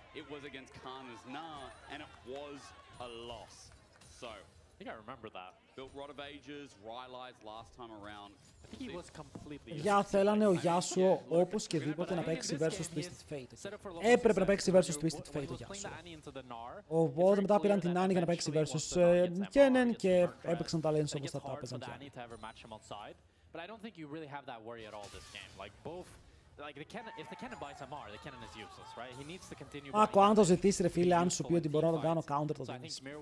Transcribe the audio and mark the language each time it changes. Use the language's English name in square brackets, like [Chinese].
[English] It was against Kana's Nar, and it was a loss. So, I think I remember that. Built Rod of Ages, Rylai's last time around. I think he was completely... [Greek] Για θέλανε ο Yasuo όπως και δίποτε να παίξει versus Twisted Fate. Έπρεπε να παίξει versus Twisted Fate ο Yasuo. Οπότε μετά πήραν την Annie για να παίξει versus Kennen και έπαιξαν τα lanes όπως θα τα έπαιζαν και άλλοι. [English] But I don't think you really have that worry at all this game. Like both... Like the cannon, if the cannon buys MR, the cannon is useless, right? He needs to continue. [Greek] Άκου, αν το ζητήσει ρε φίλε, αν σου πει ότι μπορώ να το κάνω counter, το δίνεις.